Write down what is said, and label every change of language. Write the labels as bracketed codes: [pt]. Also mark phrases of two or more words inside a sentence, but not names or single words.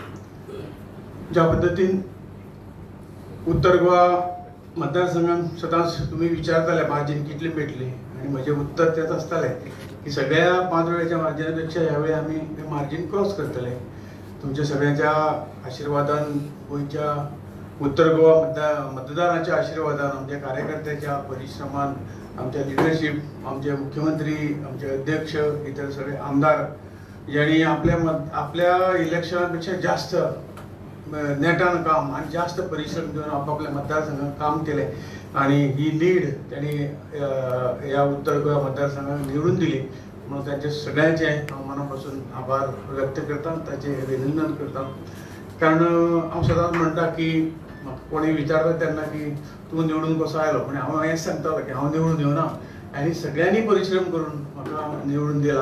[kok] ज्या पद्दतीन उत्तर गोवा मतदारसंघान सदांच तुमी विचारताले मार्जीन कितली मेळटली, आनी म्हजें उत्तर तेच आसतालें की सगळ्या 5 वेळेच्या मार्जिना पेक्षा ह्या वेळी आमी [en] margin cross [kok] करतले. तुमच्या सगळ्यांच्या आशिर्वादान, गोंयच्या उत्तर गोवा मतदारांच्या आशिर्वादान, आमच्या कार्यकर्त्याच्या परिश्रमान, आमच्या लिडरशीप, आमचे मुख्यमंत्री, आमचे अध्यक्ष, [mr] इतर सगळे आमदार ज्यांनी आपल्या इलेक्शनापेक्षा जास्त नेटान काम आणि जास्त परिश्रम घेऊन आपापल्या मतदारसंघात काम केले आणि ही लीड त्यांनी या उत्तर गोवा मतदारसंघात निवडून दिली. [kok] म्हणून त्यांचे सगळ्यांचे हांव मनापासून आभार व्यक्त करता, ताचे अभिनंदन करता. कारण हांव सदांच म्हणटा की कोणी विचारता तेन्ना की तूं निवडून कसो आयलो, पण हांव हेंच सांगतालो की हांव निवडून येवना, आनी सगळ्यांनी परिश्रम करून म्हाका निवडून दिला.